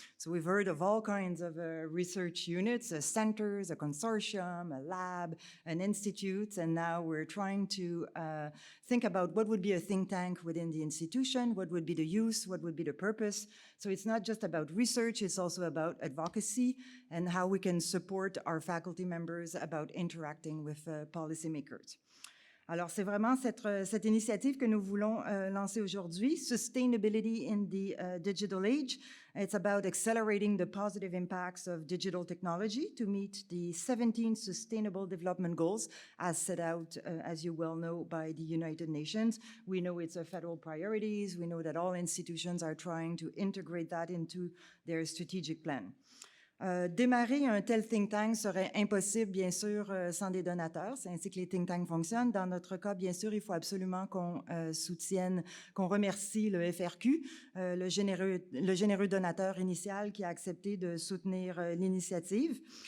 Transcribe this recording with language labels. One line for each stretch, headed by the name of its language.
English: So we've heard of all kinds of research units, centers, a consortium, a lab, an institute, and now we're trying to think about what would be a think tank within the institution, what would be the use, what would be the purpose. So it's not just about research, it's also about advocacy and how we can support our faculty members about interacting with policymakers.
French: Alors, c'est vraiment cette initiative que nous voulons lancer aujourd'hui, Sustainability in the Digital Age.
English: It's about accelerating the positive impacts of digital technology to meet the 17 Sustainable Development Goals as set out, as you well know, by the United Nations. We know it's a federal priorities. We know that all institutions are trying to integrate that into their strategic plan.
French: Démarrer un tel think tank serait impossible, bien sûr, sans des donateurs. C'est ainsi que les think tanks fonctionnent. Dans notre cas, bien sûr, il faut absolument qu'on soutienne, qu'on remercie le FRQ, le généreux donateur initial qui a accepté de soutenir l'initiative.